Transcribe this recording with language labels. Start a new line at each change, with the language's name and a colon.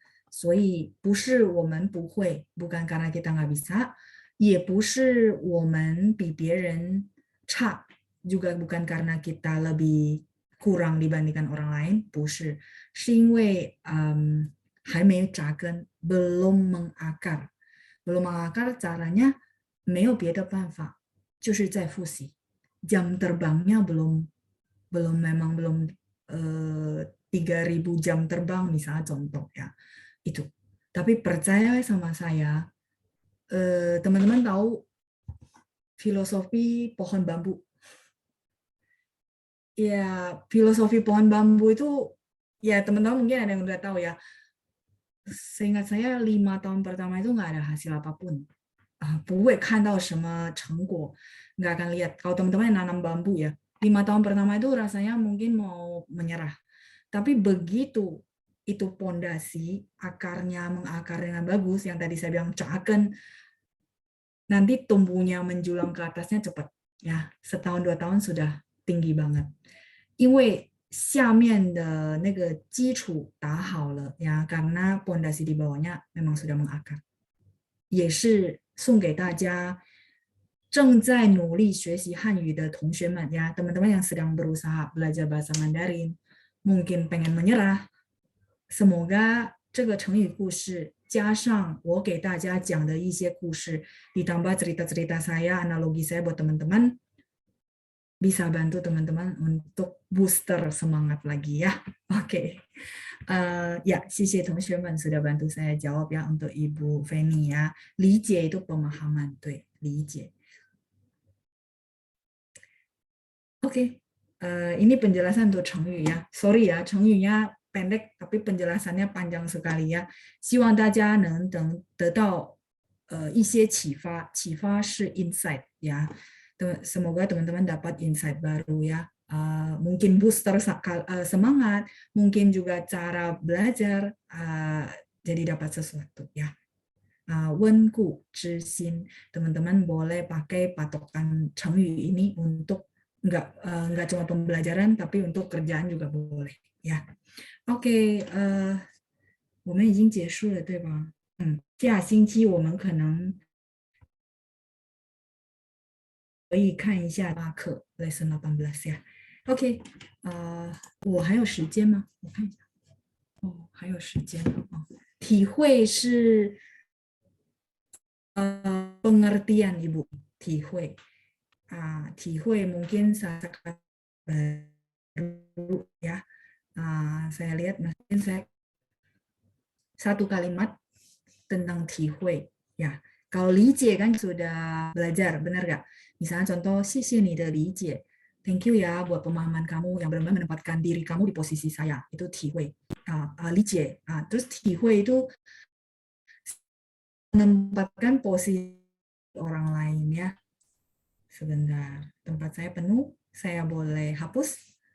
Chinese: 所以不是我们不会
Indonesian: bukan karena kita nggak bisa,
Chinese: 也不是我们比别人差
Indonesian: juga bukan karena kita lebih kurang dibandingkan orang lain,
Chinese: 不是，是因为还没扎根
Indonesian: belum mengakar. Belum mengakar caranya
Chinese: 没有别的办法，就是在复习。
Indonesian: Jam terbangnya memang belum 3.000 jam terbang misalnya contoh ya. Itu. Tapi percaya sama saya, teman-teman tahu filosofi pohon bambu. Ya, filosofi pohon bambu itu, ya teman-teman mungkin ada yang udah tahu ya. Seingat saya 5 tahun pertama itu nggak ada hasil apapun.
Chinese: 不会看到什么成果,
Indonesian: nggak akan lihat. Kalau teman-teman yang nanam bambu ya, 5 tahun pertama itu rasanya mungkin mau menyerah. Tapi begitu itu pondasi, akarnya mengakar dengan bagus, yang tadi saya bilang caken, nanti tumbuhnya menjulang ke atasnya cepat. Ya, setahun 2 tahun sudah tinggi banget.
Chinese: 因为下面的那个基础打好了呀,
Indonesian: karena pondasi di bawahnya memang sudah mengakar.
Chinese: 也是送给大家正在努力学习汉语的同学们
Indonesian: ya, teman-teman yang sedang berusaha belajar bahasa Mandarin, mungkin pengen menyerah, semoga
Chinese: 这个成语故事加上我给大家讲的一些故事
Indonesian: ditambah cerita-cerita saya, analogi saya buat teman-teman bisa bantu teman-teman untuk booster semangat lagi ya. Oke. Ya,
Chinese: 谢谢同学们
Indonesian: sudah bantu saya jawab ya untuk Ibu Feni ya. 理解 itu pemahaman,
Chinese: 对，理解。
Indonesian: Oke. Ini penjelasan untuk 成语 ya. Sorry ya, 成语nya pendek tapi penjelasannya panjang sekali ya.
Chinese: 希望大家能得到一些启发，启发是 insight ya.
Indonesian: Semoga teman-teman dapat insight baru ya. Mungkin booster semangat, mungkin juga cara belajar, jadi dapat sesuatu ya. 温故知新, teman-teman boleh pakai patokan 成语 ini untuk nggak cuma pembelajaran tapi untuk kerjaan juga boleh ya.
Chinese: Oke, 我们已经结束了对吧？下星期我们可能可以看一下8课
English: lesson 18
Chinese: ya. OK， 我还有时间吗？我看一下。还有时间。
Indonesian: 体会是pengertian Ibu, 体会。体会 mungkin baru ya. Saya lihat mungkin saya satu kalimat tentang 体会 ya. Kalau 理解 kan sudah belajar, benar nggak? Misalnya contoh,
Chinese: 谢谢你的理解.
English: Thank you
Indonesian: ya buat pemahaman kamu yang benar-benar menempatkan diri kamu di posisi saya. Itu 体会.理解. Terus 体会 itu menempatkan posisi orang lain ya. Sebentar, tempat saya penuh. Saya boleh hapus?